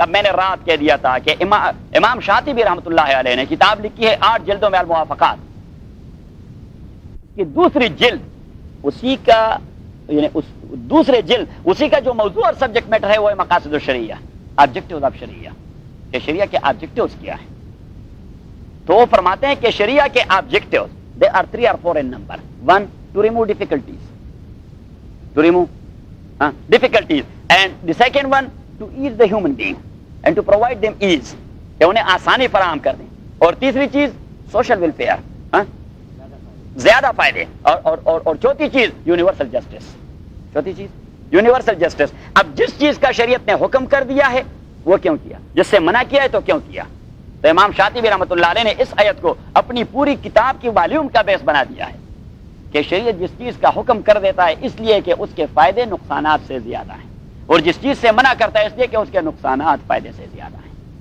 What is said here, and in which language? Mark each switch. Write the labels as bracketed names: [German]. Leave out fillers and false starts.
[Urdu] اب میں نے رات کہہ دیا تھا کہ امام شاطبی رحمۃ اللہ علیہ نے کتاب لکھی ہے 8 جلدوں میں الموافقات کی دوسری جلد، اسی کا یعنی دوسرے جلد اسی کا جو موضوع اور سبجیکٹ میٹر ہے وہ ہے مقاصد الشریعہ، آبجیکٹیوز آف شریعہ، کہ شریعہ کے آبجیکٹیوز کیا ہے. تو وہ فرماتے ہیں کہ شریعہ کے objectives [English] they are 3 or 4 in number. 1, to remove difficulties, difficulties, and the second one to ease the human being and to provide them ease، [Urdu] کہ انہیں آسانی فراہم کر دیں. اور تیسری چیز سوشل ویلفیئر، زیادہ فائدے. اور چوتھی چیز یونیورسل جسٹس. چوتھی چیز یونیورسل جسٹس. اب جس چیز کا شریعت نے حکم کر دیا ہے وہ کیوں کیا، جس سے منع کیا ہے تو کیوں کیا؟ تو امام شاطبی رحمۃ اللہ علیہ نے اس آیت کو اپنی پوری کتاب کی والیوم کا بیس بنا دیا ہے کہ شریعت جس چیز کا حکم کر دیتا ہے اس لیے کہ اس کے فائدے نقصانات سے زیادہ ہیں، اور جس چیز سے منع کرتا ہے اس لیے کہ اس کے نقصانات فائدے سے زیادہ ہیں.